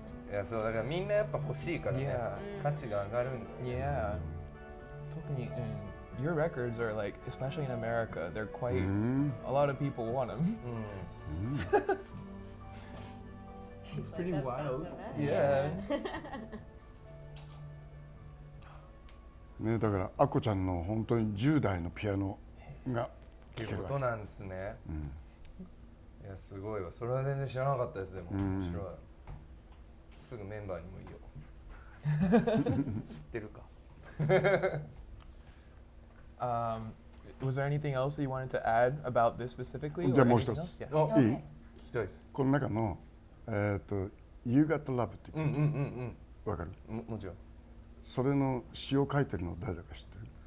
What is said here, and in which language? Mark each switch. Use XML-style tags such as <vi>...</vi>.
<ja>いや、そうだからみんなやっぱ欲しいからね。価値が上がるんだよ。</ja> <en>Yeah. 特にyour records are like, especially in America, they're quite. A lot of people want them. It's pretty wild. Yeah.</en> <ja>ね、だからあこちゃんの本当に10代のピアノがっていうことなんですね。いやすごいわ。それは全然知らなかったです。でも面白い。すぐメンバーにもいいよ。知ってるか。</ja> <en>Was there anything else that you wanted to add about this specifically?</en> <ja>じゃあもう一つ。いい？聞きたいです。この中のYou Got Love っていう。わかる？もちろん。それの詩を書いてるの誰だか知ってる？</ja>